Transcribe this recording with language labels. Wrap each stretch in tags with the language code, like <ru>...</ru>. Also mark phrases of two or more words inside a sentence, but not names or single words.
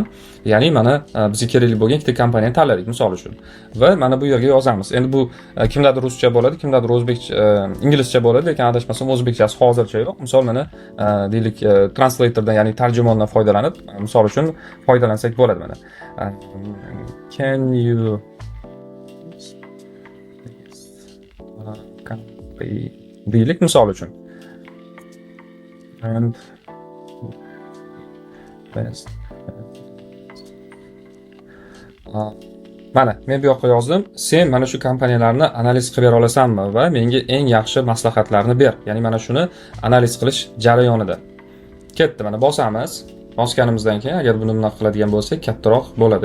<uz>Ya'ni mana bizga kerakli bo'lgan ikkita kompaniyani tanladik misol uchun. Va mana bu yerga yozamiz. Endi bu kimdadir ruscha bo'ladi, kimdadir o'zbekcha, inglizcha bo'ladi, lekin adashmasam o'zbekchasi hozircha yo'q. Misol mana deylik translatordan, ya'ni tarjimondan foydalanib, misol uchun foydalansak bo'ladi mana.</uz> <en>Can you</en> <uz>deylik misol uchun.</uz> <en>And best.</en> <uz>Mana men bu yoqqa yozdim. Sen mana shu kompaniyalarni analiz qilib bera olasanmi va menga eng yaxshi maslahatlarni ber. Ya'ni mana shuni analiz qilish jarayonida. Ketdi, mana bosamiz. Bosganimizdan keyin agar buni bunaqa qiladigan bo'lsak, kattaroq bo'ladi.</uz>